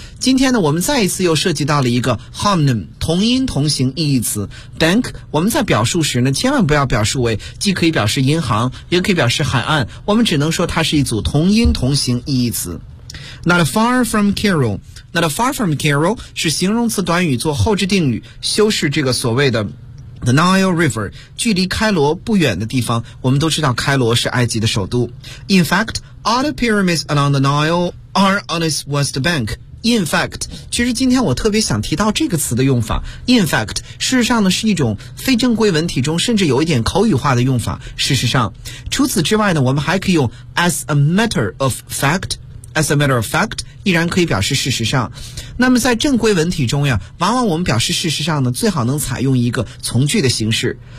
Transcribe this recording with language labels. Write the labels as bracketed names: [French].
[Chinese] 今天呢我们再一次又涉及到了一个 homonym 同音同形意义词 bank， 我们在表述时呢千万不要表述为既可以表示银行也可以表示海岸，我们只能说它是一组同音同形意义词。 [English] not far from CairoNot far from Cairo [Chinese] 是形容词短语做后置定语，修饰这个所谓的 [English] The Nile River， [Chinese] 距离开罗不远的地方。我们都知道开罗是埃及的首都。 [English] In fact, all the pyramids along the Nile are on its west bank. In fact， [Chinese] 其实今天我特别想提到这个词的用法。 [English] In fact， [Chinese] 事实上呢是一种非正规文体中甚至有一点口语化的用法。事实上除此之外呢，我们还可以用 [English] as a matter of factAs a matter of fact， [Chinese] 依然可以表示事实上。那么在正规文体中呀，往往我们表示事实上呢，最好能采用一个从句的形式。